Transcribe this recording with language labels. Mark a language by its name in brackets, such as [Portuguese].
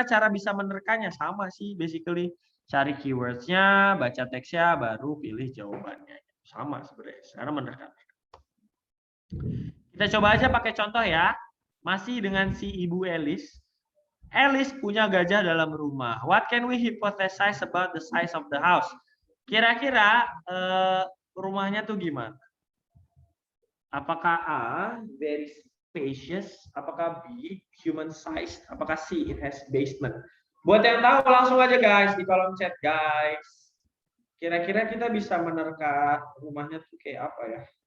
[Indonesian] Cara bisa menerkanya sama sih basically. Cari keywords-nya, baca teksnya, baru pilih jawabannya. Sama sebenarnya. Sekarang menerka. Kita coba aja pakai contoh ya. Masih dengan si Ibu Alice. Alice punya gajah dalam rumah. [English] What can we hypothesize about the size of the house? [Indonesian] Kira-kira rumahnya tuh gimana? Apakah A, [English] very spacious? [Indonesian] Apakah B, [English] human size? [Indonesian] Apakah C, [English] it has basement? [Indonesian] Buat yang tahu langsung aja guys di kolom chat guys. Kira-kira kita bisa menerka rumahnya tuh kayak apa ya?